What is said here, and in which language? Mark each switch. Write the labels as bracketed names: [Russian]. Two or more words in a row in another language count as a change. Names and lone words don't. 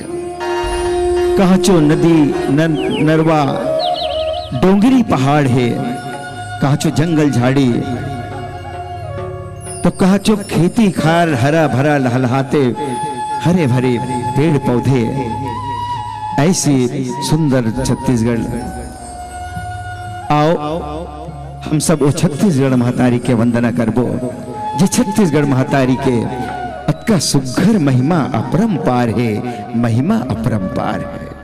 [Chhattisgarhi] कहचो नदी नरवा डोंगरी पहाड़ है, कहचो जंगल झाड़ी, तो कहचो खेती खार हरा भरा लहलहाते हरे भरे पेड़ पौधे। ऐसी सुंदर छत्तीसगढ़। आओ हम सब वो छत्तीसगढ़ महतारी के वंदना करबो, जे छत्तीसगढ़ महतारी के अतका सुघर महिमा अपरंपार है, महिमा अपरंपार है।